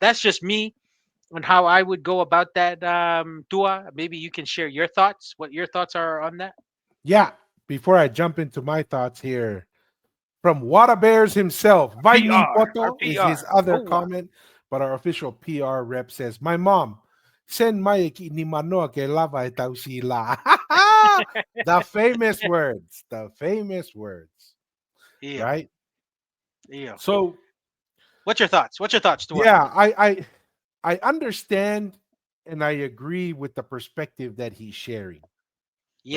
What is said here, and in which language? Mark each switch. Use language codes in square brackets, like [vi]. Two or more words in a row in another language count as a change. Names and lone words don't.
[en] That's just me on how I would go about that. Tua, maybe you can share your thoughts. What your thoughts are on that? Yeah. Before I jump into my thoughts here, from Water Bears himself, Vaini our Poto is his PR. other Oh, wow. comment, but our official PR rep says, "My mom, send [sm] Maiki ni manoa ke lava e tau sila." [en] The famous words, Yeah. right? Yeah. So What's your thoughts? Tua? yeah, I understand and I agree with the perspective that he's sharing, Yeah.